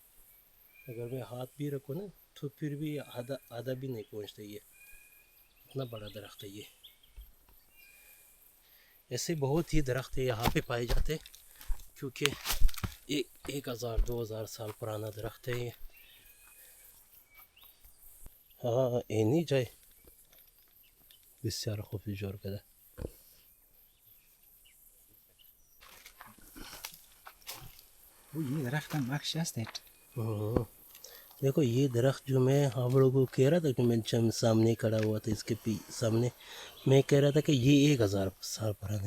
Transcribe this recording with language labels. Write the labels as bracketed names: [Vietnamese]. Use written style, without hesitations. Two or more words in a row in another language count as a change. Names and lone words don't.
[Hindi] अगर मैं हाथ भी रखूँ ना तो फिर भी आधा आधा भी नहीं पहुँचता ये, इतना बड़ा दरख्त है ये। ऐसे बहुत ही दरख्त है यहाँ पे पाए जाते, क्योंकि 1000-2000 साल पुराना दरख्त है ये। [Persian] هان اینی جای بسیار خوب جور كده. [Hindi] वो ये दरख्त का नक्शा है। देखो ये दरख्त जो मैं आप लोगों को कह रहा था कि मैं सामने खड़ा हुआ था, इसके सामने मैं कह रहा था कि ये 1000 साल पुराना है।